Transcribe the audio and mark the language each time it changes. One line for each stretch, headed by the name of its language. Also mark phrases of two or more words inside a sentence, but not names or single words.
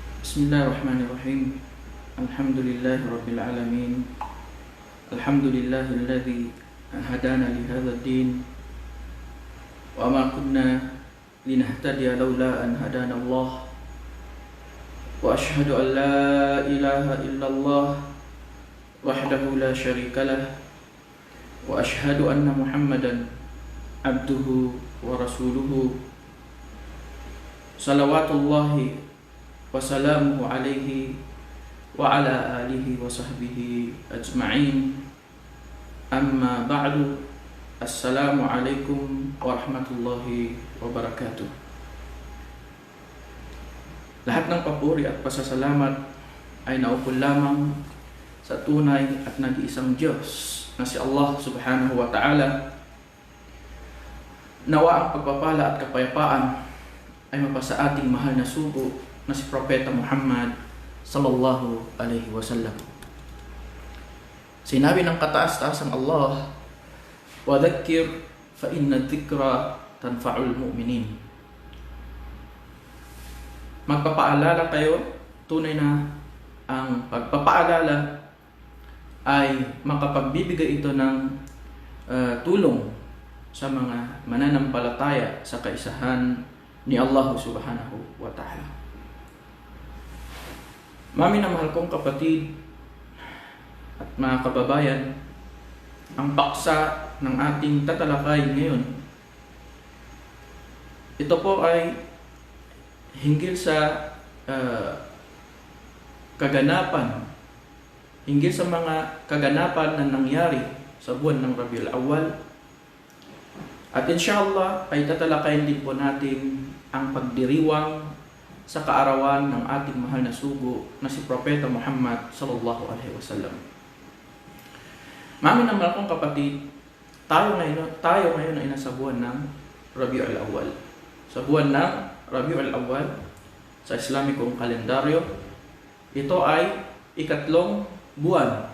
Arabic: بسم الله الرحمن الرحيم. الحمد لله رب العالمين. الحمد لله الذي هدانا لهذا الدين وما كنا لنهتدي لولا أن هدانا الله. وأشهد أن لا إله إلا الله وحده لا شريك له وأشهد أن محمدا عبده ورسوله. صلوات الله وسلامه عليه وعلى آله وصحبه أجمعين. أما بعد. السلام عليكم ورحمة الله وبركاته.
Filipino: Lahat ng papuri at pasasalamat ay naukol lamang sa tunay at nag-iisang Diyos na si Allah
Arabic: سبحانه وتعالى.
Filipino: Nawa ang pagpapala at kapayapaan ay mapasa ating mahal na sugo na si Propeta Muhammad
Arabic: صلى الله عليه وسلم.
Filipino: Sinabi ng kataas-taasang Allah,
Arabic: "وذكر فإن الذكرى تنفع المؤمنين."
Filipino: Magpapaalala kayo, tunay na ang pagpapaalala ay makapagbibigay ito ng tulong sa mga mananampalataya sa kaisahan ni Allah
Arabic: سبحانه وتعالى.
Filipino: Mami na mahal kong kapatid at mga kababayan, ang paksa ng ating tatalakay ngayon, ito po ay hinggil sa kaganapan, hinggil sa mga kaganapan na nangyari sa buwan ng Rabiul Awwal. At inshallah ay tatalakayin din po natin ang pagdiriwang sa kaarawan ng ating mahal na sugo na si Propeta Muhammad
Arabic: صلى الله عليه وسلم.
Filipino: Mami ng mahal kong kapatid, tayo ngayon ay nasa buwan ng Rabiul Awwal. Sa buwan ng Rabiul Awwal sa Islamikong kalendaryo, ito ay ikatlong buwan.